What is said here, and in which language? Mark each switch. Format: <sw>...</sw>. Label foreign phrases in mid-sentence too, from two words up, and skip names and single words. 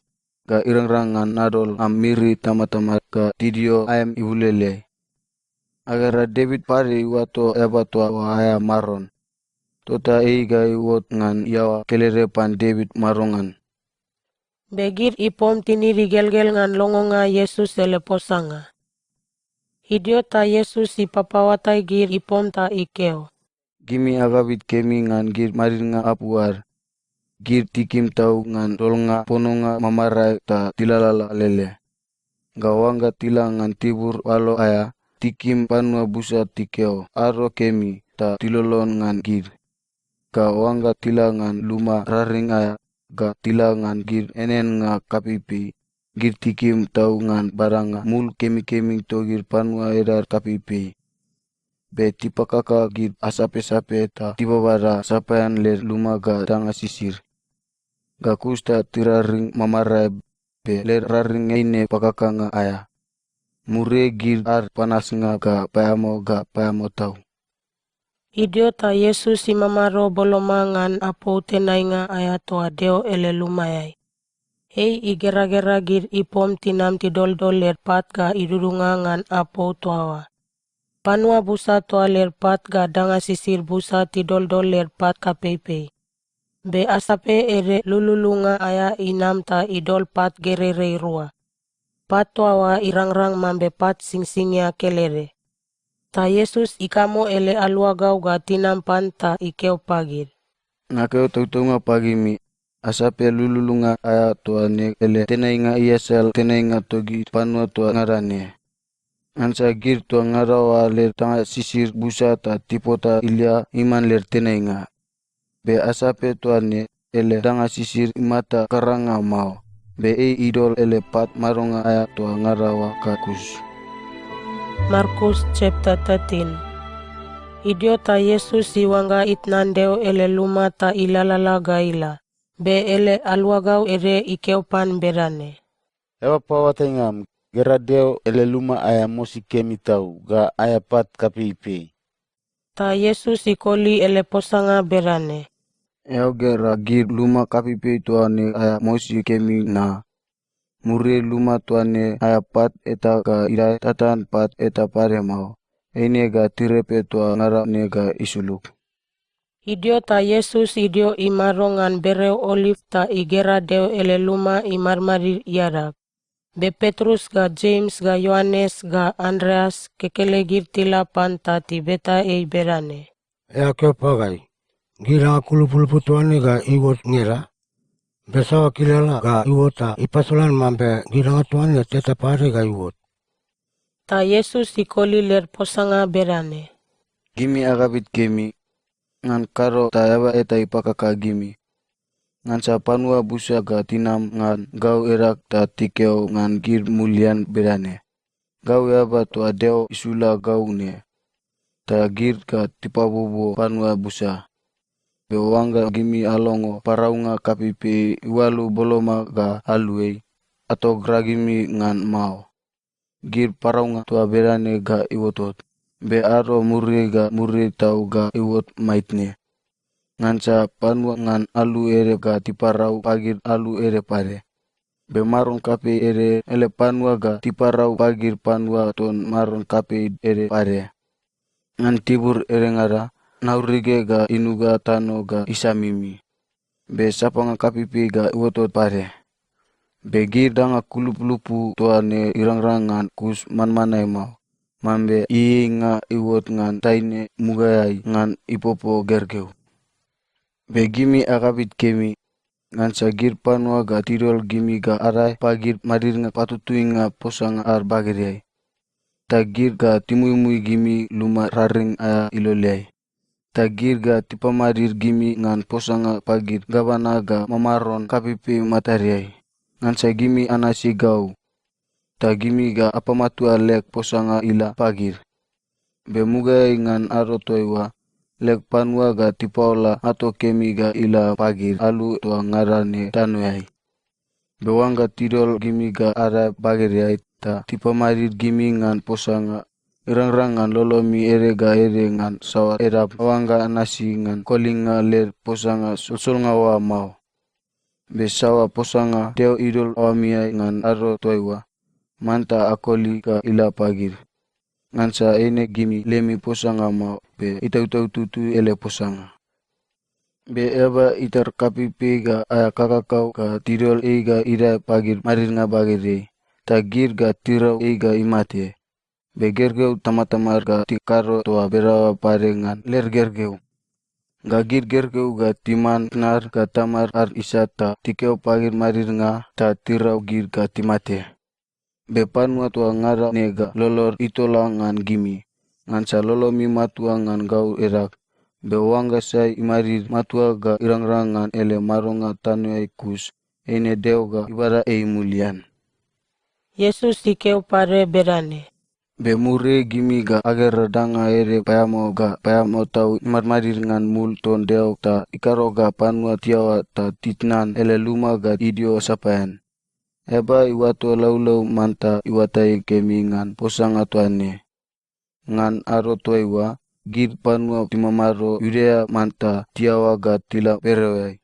<tuc>Ga irangrang ngan nadol amiri tama-tama ka tidio ayam ibulele. Agara David pari wato ebatua wahaya maron. Tota ga iwot ngan yawa kelerepan David marongan. Begir ipom tiniri gelgel ngan longonga Yesus ele posanga. Hidio ta Yesus ipapawatai gir ipom ta ikeo. Gimi agabit kemi ngan gir marir nga apuar. Gir tikim tau ngan dolnga pononga mamarai ta tilalala lele. Gawangga tila ngan tibur walo aya. Tikim panua busa tikeo aro kemi ta tilolon ngan gir. Gawangga tila ngan luma raring aya. Ga tila ngan gir enen nga kapipi. Gir tikim tau ngan baranga mul kemi-kemi togir panua edar kapipi. Be tipakaka gir asape-sape ta tibabara sapayan ler luma ga tanga sisir. Ga kusta tiraring mamarai be ler raring eine pakaka nga aya. Mure gir ar panas nga ga payamo tau. Hidio ta Yesus imamaro boloma ngan apo tenai nga aya toa deo ele lumayai. Hei igera-gera gir ipom tinam tidoldol lerpat ga idurunga ngan apo toawa. Panua busa toa lerpat ga danga sisir busa tidoldol lerpat kapeipei. Be asape ere lululunga aya inam ta idol pat gererei rua. Pat toawa irangrang mambe pat singsingnya kelere. Ta Yesus ikamo ele aluagau ga tinam pan ta ikeo pagir. Nakeo tautunga pagi mi. Asape lululunga aya tuane ele tenai nga iasal tenai nga togi panua tua ngarane. Ansa gir tua ngarawa ler tanga sisir busa ta tipota ilia iman ler tenai nga. Be asape tuane ele tanga sisir imata karanga mau. Be idol ele pat maronga aya tua ngarawa kakus. Markus chapter 13. Hidio ta Yesus iwanga itnandeo ele luma ta ilalala gaila. Be ele aluagau ere ikeupan berane. Ewa pawatengam gera deo ele luma aya mosi kemi tau ga aya pat kapipi. Ta Yesus ikoli ele posanga berane. Yau gera gir luma kapipi tuane aya mosi kemi na. Mure luma tuane aya pat eta ga irai tatan pat eta pare mau. Eine ga tirepe tua ngara nega isuluk. Hidio ta Yesus hidio imarongan bereu olive ta igera deo ele luma imarmarir iarak. Be Petrus ga James ga Yohanes ga Andreas kekele gir tila panta tibeta berane. Ya keo pagai. Gira kulupulupu tuane ga iwot ngera. Besawa kilala ga iwota ipasolan mambe gira tuane teta pare ga iwot. Ta Yesus ikoli ler posanga berane. Gimi agabit kemi. Ngan karo tayaba eta ipakaka gimi. Ngan sa panua busa ga tinam ngan gau erak ta tikeo ngan gir mulian berane. Gau yaba tua deo isula gau ne. Ta gir ga tipabubo panua busa. be wanga gimi alongo paraunga kapipi iwalu boloma ga aluei atau gragimi ngan mau. Gir paraunga tua berane ga iwotot. Be aro muri ga muri tau ga iwot maitne. Ngansa panua ngan alu ere ga tiparau pagir alu ere pare. Be maron kape ere ele panua ga tiparau pagir panua ton maron kape ere pare. Ngan tibur ere ngara naurige ga inuga tano ga isamimi. Be sapanga kapipi ga iwotot pare. Be gir danga kulup-lupu toa ne irang-rangan kus man-manai mau. Mambe nga iwot ngan taine mugayai ngan ipopo gergeu. Be gimi akabit kemi ngansa gir panua ga tirol gimi ga arai pagir madir nga patutui nga posanga ar bagiriai. Ta gir ga timui-mui gimi luma raring aya iloliai. Ta gir ga tipamadir gimi ngan posanga pagir gabana ga mamaron kapipi matariai. Ngansa gimi anasi gau. Ta gimi ga apamatua lek posanga ila pagir. Be mugai ngan aro toiwa, lek panua ga tipaola ato kemi ga ila pagir alu toa ngarane tanuai. Be wanga tidol gimi ga ara bagiriai ta tipamadir gimi ngan posanga irang-rangan lolomi ere ga ere ngan sawa erap wanga nasi ngan kolinga ler posanga solsolnga wa mau. Be sawa posanga deo idol awamiai ngan aro toiwa. Manta akoli ka ila pagir. Ngansa ene gimi lemi posanga mau be itau-tau tutu ele posanga. Be eba itar kapipi ga aya kakakau ga tidol ga ida pagir marir nga bagiri. Ta gir ga tirau ga imate. Be gergeu tama-tamar ga tikaro toa berawa pare ngan ler gergeu. Ga gir gergeu ga timan nar ga tamar ar isata tikeo pagir marir nga ta tirau gir ga timate. Be panua tua ngara nega lolor itola ngan gimi. Ngansa lolomi matua ngan gau erak. Be wanga sai imarir matua ga irang-rangan ele maronga tanuai kus. Ene deo ga ibara mulian. Yesus tikeu pare berane. Be mure gimi ga ager danga ere payamo tau marmarir ngan mul ton deo ta ikaro ga panua tiawa ta titnan ele luma ga idio sapayan. Eba iwato laulau manta iwatai kemi ngan posanga tuane. Ngan aro toiwa, gir panua timamaro Yudea manta tiawa ga tila perewai.</tuc>